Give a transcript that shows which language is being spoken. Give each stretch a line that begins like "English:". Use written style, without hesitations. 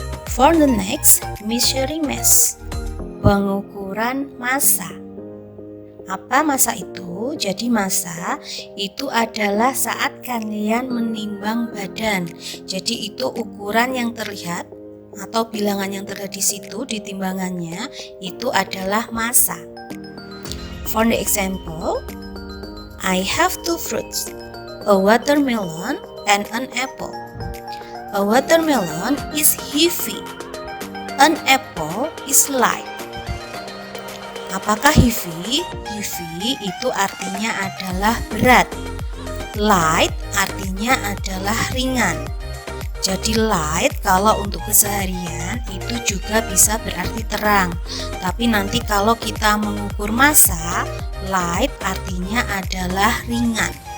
English: For the next, measuring mass.
Indonesian: Pengukuran massa. Apa massa itu? Jadi massa itu adalah saat kalian menimbang badan. Jadi itu ukuran yang terlihat atau bilangan yang terlihat di situ di timbangannya itu adalah massa.
English: For the example, I have 2 fruits, a watermelon and an apple. A watermelon is heavy. An apple is light.
Indonesian: Apakah heavy? Heavy itu artinya adalah berat. Light artinya adalah ringan. Jadi light kalau untuk keseharian itu juga bisa berarti terang. Tapi nanti kalau kita mengukur massa, light artinya adalah ringan.